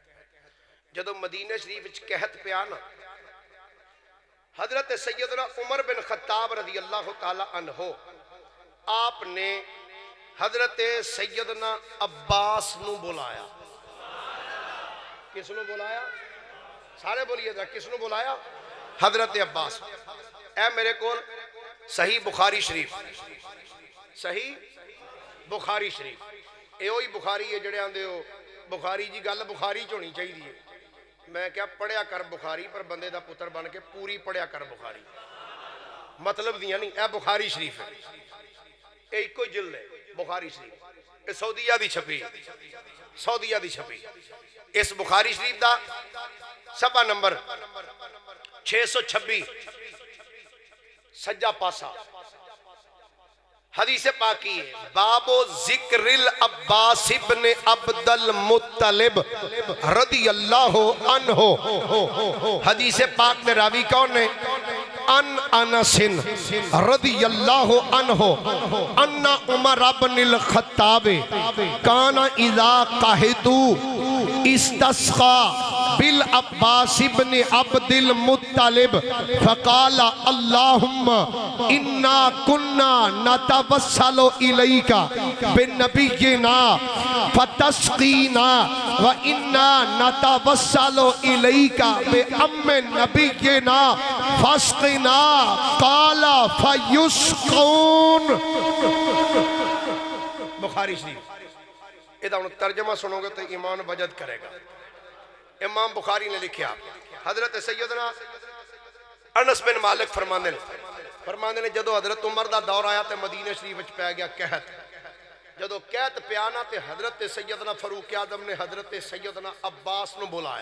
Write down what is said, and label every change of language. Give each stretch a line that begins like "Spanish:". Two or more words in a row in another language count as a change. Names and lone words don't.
Punjabi: جدو مدینہ شریف وچ قحط پہ آنا، حضرت سیدنا عمر بن خطاب
Arabic: رضی اللہ تعالی عنہ
Punjabi: آپ نے حضرت سیدنا عباس نو بلایا۔ کس نو بلایا؟ سارے بولیے ذرا، کس نو بلایا؟ حضرت عباس۔ اے میرے کول صحیح بخاری شریف، صحیح بخاری شریف، اے ہوئی بخاری ہے جڑے آندے ہو بخاری جی گل بخاری چ ہونی چاہیے، میں کیا پڑھیا کر بخاری پر بندے دا پتر بن کے پوری پڑھیا کر بخاری، مطلب دیا نہیں، اے بخاری شریف ہے، اے ایک کوئی جلد ہے بخاری شریف، اے سعودیہ دی چھپی، سعودیہ دی چھپی، اس بخاری شریف دا صفحہ نمبر 626 سجا پاسا حدیث پاکی ہے،
Arabic: باب ذکر العباس ابن عبد المطلب رضی اللہ عنہ۔
Urdu: حدیث پاک میں راوی کون ہے؟
Arabic: ان انس رضی اللہ عنہ ان عمر بن الخطاب کان اذا قحطوا استسقى بالعباس بن عبد المطلب فقال اللهم انا كنا نتوسل اليك بنبينا فتسقينا وانا نتوسل اليك بام نبينا فاسقنا قال فيسقون۔
Urdu: بخاری شریف، ادھا ترجمہ سنو گے تو ایمان وجد کرے گا۔
Punjabi: امام بخاری نے لکھیا، حضرت سیدنا انس بن مالک فرماندے نے جدو حضرت عمر دا دور آیا تے مدینہ شریف وچ پہ گیا قحط، جدو قحط پیانا تے حضرت سیدنا فاروق اعظم نے حضرت سیدنا عباس نو بلایا۔